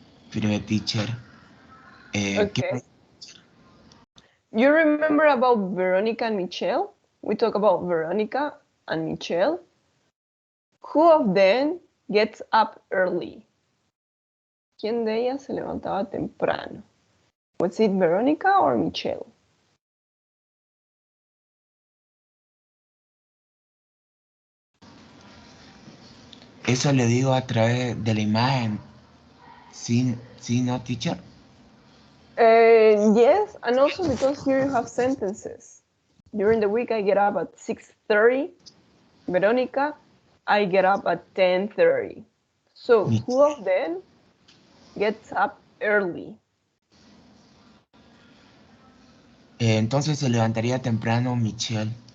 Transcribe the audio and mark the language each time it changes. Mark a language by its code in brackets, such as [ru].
[es] Pero teacher, [en] okay. You remember about Veronica and Michelle? We talk about Veronica and Michelle. Who of them gets up early? [es] ¿Quién de ellas se levantaba temprano? [en] Was it Veronica or Michelle? [es] Eso le digo a través de la imagen. Sí, no, teacher. [en] Yes, and also because here you have sentences. During the week, I get up at 6:30. Veronica, I get up at 10:30. So who of them gets up early? [es] Entonces se levantaría temprano Michelle.